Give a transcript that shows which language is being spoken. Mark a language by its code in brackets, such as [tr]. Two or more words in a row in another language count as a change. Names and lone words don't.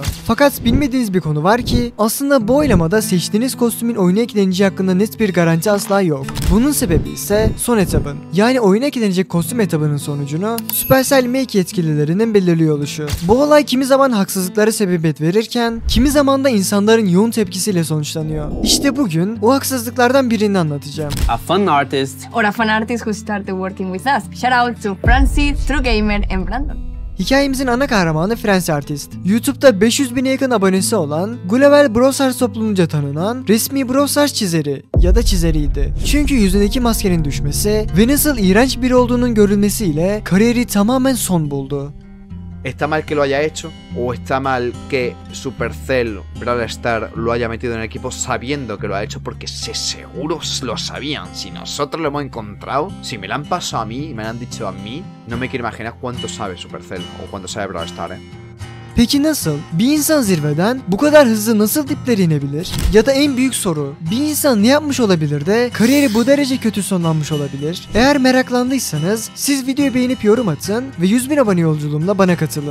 [tr] Fakat bilmediğiniz bir konu var ki aslında bu oylamada seçtiğiniz kostümün oyuna ekleneceği hakkında net bir garanti asla yok. Bunun sebebi ise son etabın, yani oyuna eklenecek kostüm etabının sonucunu Supercell Make yetkililerinin belirliyor oluşu. Bu olay kimi zaman haksızlıklara sebebiyet verirken kimi zaman da insanların yoğun tepkisiyle sonuçlanıyor. İşte bugün o haksızlıklardan birini anlatacağım. [en] A fan artist or a fan artist who started working with us. Shout out to Francis, True Gamer and Brandon. [tr] Hikayemizin ana kahramanı Francis Artist. YouTube'da 500.000'e yakın abonesi olan, global Brawl Stars toplumunca tanınan resmi Brawl Stars çizeri ya da çizeriydi. Çünkü yüzündeki maskenin düşmesi ve nasıl iğrenç biri olduğunun görülmesiyle kariyeri tamamen son buldu. [es] ¿Está mal que lo haya hecho? ¿O está mal que Supercell Brawl Stars lo haya metido en el equipo sabiendo que lo ha hecho? Porque seguro lo sabían. Si nosotros lo hemos encontrado, si me lo han pasado a mí y me lo han dicho a mí, no me quiero imaginar cuánto sabe Supercell o cuánto sabe Brawl Stars, [tr] Peki nasıl? Bir insan zirveden bu kadar hızlı nasıl diplere inebilir? Ya da en büyük soru, bir insan ne yapmış olabilir de kariyeri bu derece kötü sonlanmış olabilir? Eğer meraklandıysanız siz videoyu beğenip yorum atın ve 100.000 abone yolculuğumla bana katılın.